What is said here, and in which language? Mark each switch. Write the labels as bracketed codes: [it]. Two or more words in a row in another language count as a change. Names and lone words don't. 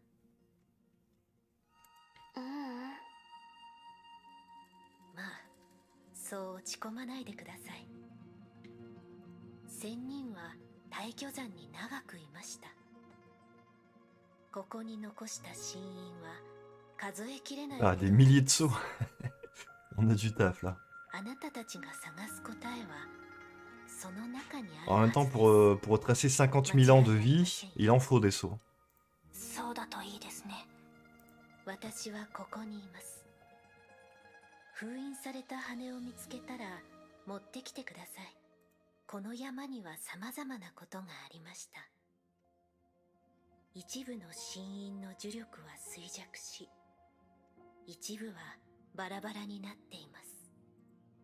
[ja] まあ、そう落ち込まないでください。仙人は大巨山に長くいました。ここに残した神印は数えきれない。 [fr] Ah, des milliers de sauts. On a du taf là. [ja] あなたたちが探す答えはその中にある [fr] En même temps, pour retracer 50 000 ans de vie, il en faut des sauts. [ja] そうだといいですね。私はここにいます。封印された羽を見つけたら持ってきてください。この山には様々なことがありました。一部の神印の呪力は衰弱し、一部はバラバラになっています。